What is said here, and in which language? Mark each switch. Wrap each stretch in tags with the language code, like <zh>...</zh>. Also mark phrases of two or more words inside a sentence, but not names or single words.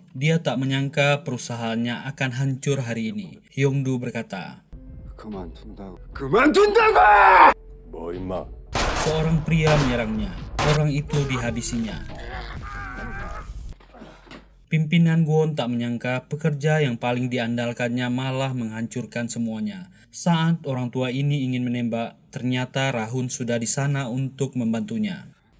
<id>Dia tak menyangka perusahaannya akan hancur hari ini. Hyungdu berkata,</id> <ko>그만둔다고! 뭐 임마?</ko> <id>seorang pria menyerangnya. Orang itu dihabisinya. Pimpinan Gwon tak menyangka pekerja yang paling diandalkannya malah menghancurkan semuanya. Saat orang tua ini ingin menembak, ternyata Rahun sudah di sana untuk membantunya.</id>